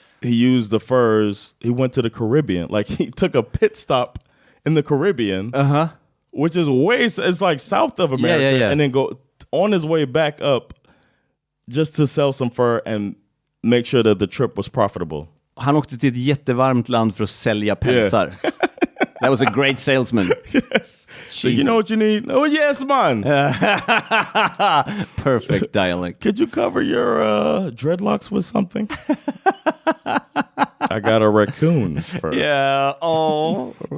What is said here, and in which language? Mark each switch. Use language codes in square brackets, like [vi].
[en] He used the furs, he went to the Caribbean. Like he took a pit stop in the Caribbean, which is it's like south of America, and then go on his way back up just to sell some fur and make sure that the trip was profitable. [sv] Han åkte till ett jättevarmt land för att sälja pälsar. [en] Yeah. That was a great salesman. Yes. So you know what you need? Oh, yes, man. Perfect dialect. Could you cover your dreadlocks with something? I got a raccoon fur. Yeah. Oh.